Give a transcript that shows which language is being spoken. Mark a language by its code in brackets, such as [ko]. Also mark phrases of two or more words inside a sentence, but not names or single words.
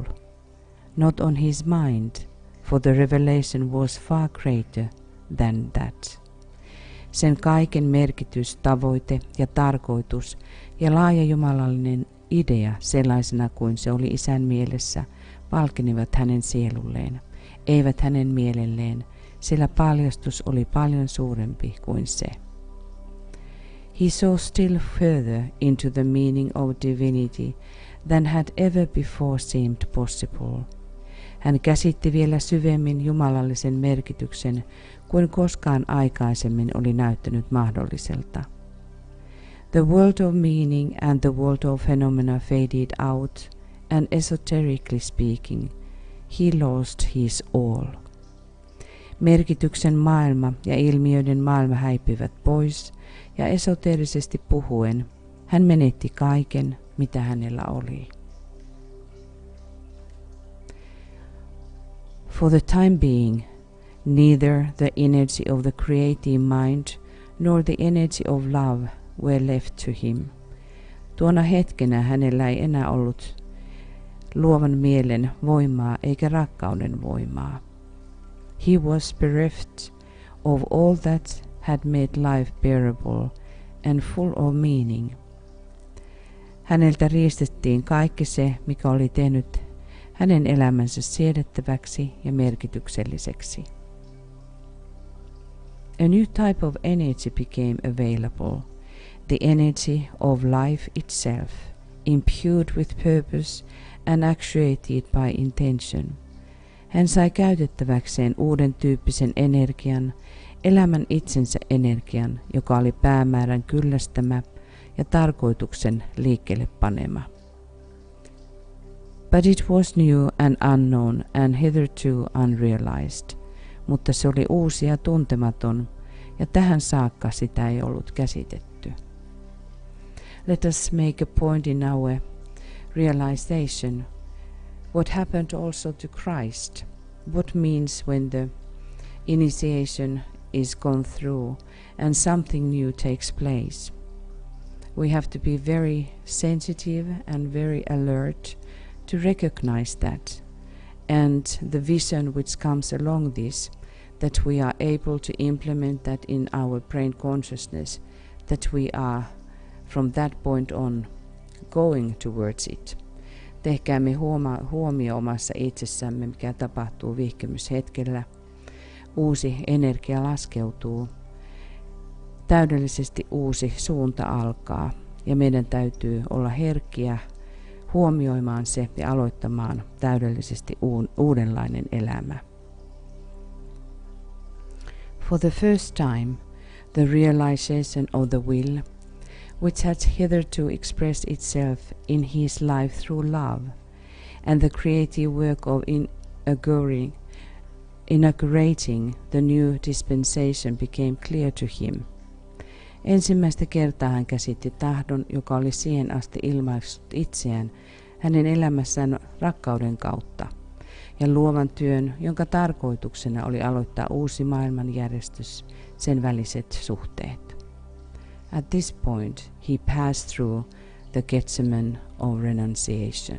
[en] Not on his mind, for the revelation was far greater than that. [fi] Sen kaiken merkitys, tavoite ja tarkoitus ja laaja jumalallinen idea sellaisena kuin se oli Isän mielessä valkenivat hänen sielulleen, eivät hänen mielelleen, sillä paljastus oli paljon suurempi kuin se. [en] He saw still further into the meaning of divinity than had ever before seemed possible. [fi] Hän käsitti vielä syvemmin jumalallisen merkityksen kuin koskaan aikaisemmin oli näyttänyt mahdolliselta. [en] The world of meaning and the world of phenomena faded out, and esoterically speaking, he lost his all. [fi] Merkityksen maailma ja ilmiöiden maailma häipyivät pois, ja esoteerisesti puhuen hän menetti kaiken, mitä hänellä oli. [en] For the time being, neither the energy of the creative mind nor the energy of love were left to him. [fi] Tuona hetkenä hänellä ei enää ollut luovan mielen voimaa eikä rakkauden voimaa. [en] He was bereft of all that had made life bearable and full of meaning. [fi] Häneltä riistettiin kaikki se, mikä oli tehnyt hänen elämänsä siedettäväksi ja merkitykselliseksi. [en] A new type of energy became available, the energy of life itself, imbued with purpose and actuated by intention. [fi] Hän sai käytettäväkseen uuden tyyppisen energian, elämän itsensä energian, joka oli päämäärän kyllästämä ja tarkoituksen liikkeelle panema. [en] But it was new and unknown and hitherto unrealized, [fi] mutta se oli uusi ja tuntematon, ja tähän saakka sitä ei ollut käsitetty. [en] Let us make a point in our realization what happened also to Christ, what means when the initiation is gone through and something new takes place. We have to be very sensitive and very alert to recognize that, and the vision which comes along this, that we are able to implement that in our brain consciousness, that we are from that point on going towards it. [fi] Tehkäämme huomio omassa itsessämme, mikä tapahtuu vihkimyshetkellä. Uusi energia laskeutuu. Täydellisesti uusi suunta alkaa, ja meidän täytyy olla herkkiä huomioimaan se ja aloittamaan täydellisesti uudenlainen elämä. [en] For the first time, the realization of the will, which has hitherto expressed itself in his life through love, and the creative work of inaugurating the new dispensation became clear to him. [fi] Ensimmäistä kertaa hän käsitti tahdon, joka oli siihen asti ilmaissut itseään hänen elämässään rakkauden kautta, ja luovan työn, jonka tarkoituksena oli aloittaa uusi maailmanjärjestys, sen väliset suhteet. [en] At this point he passed through the Gethsemane of renunciation.